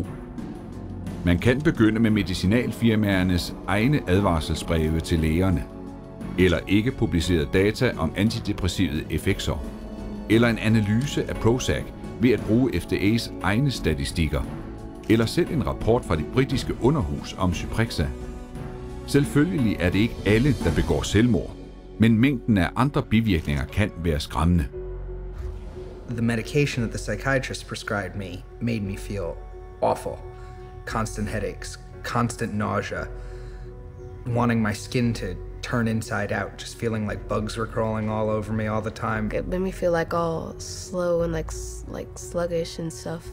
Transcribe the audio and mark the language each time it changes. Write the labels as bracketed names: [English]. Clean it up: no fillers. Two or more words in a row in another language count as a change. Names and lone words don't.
[Danish] Man kan begynde med medicinalfirmaernes egne advarselsbreve til lægerne, eller ikke publicerede data om antidepressive effekter, eller en analyse af Prozac ved at bruge FDA's egne statistikker, eller selv en rapport fra det britiske underhus om Cyprexa. Selvfølgelig er det ikke alle, der begår selvmord, men mængden af andre bivirkninger kan være skræmmende. [English] The medication that the psychiatrist prescribed me made me feel awful. Constant headaches, constant nausea, wanting my skin to turn inside out, just feeling like bugs were crawling all over me all the time. It made me feel like all slow and like sluggish and stuff.